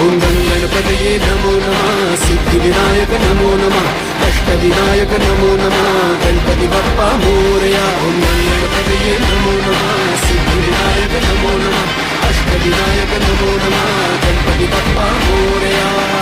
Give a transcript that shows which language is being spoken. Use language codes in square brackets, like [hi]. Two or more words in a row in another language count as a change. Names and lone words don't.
[sa] ओम गणपतये नमो नमः सिद्धिविनायक नमो नमः अष्टविनायक नमो नमः [mr] गणपती बाप्पा मोरया [sa] ओम गणपतये नमो नमः सिद्धिविनायक नमो नमः अष्टविनायक नमो नमः [mr] गणपती बाप्पा मोरया